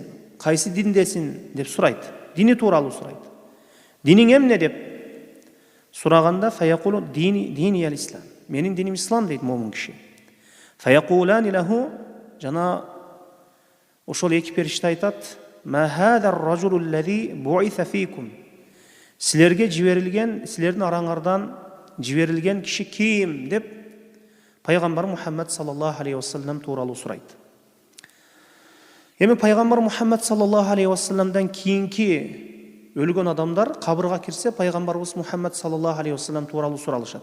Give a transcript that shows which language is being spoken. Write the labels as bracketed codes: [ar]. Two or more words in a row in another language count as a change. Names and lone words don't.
[ky] Кайсы диндесиң деп сурайт. Дини тууралуу сурайт. Диниң эмне деп сураганда [ar] فيقول ديني الإسلام. [ky] Менин диним ислам дейт момун киши. [ar] فيقولان له. [ky] Жана ошол эки периште айтат: [ar] ما هذا الرجل الذي بعث فيكم. [ky] Силерге жиберилген, силердин араңардан жиберилген киши ким деп пайгамбар Мухаммад [ar] صلى الله عليه وسلم [ky] тууралуу сурайт. Эми пайгамбар Мухаммад [ar] صلى الله عليه وسلم [ky] кийинки өлгөн адамдар кабырга кирсе, пайгамбарыбыз Мухаммад [ar] صلى الله عليه وسلم [ky] тууралуу суралышат.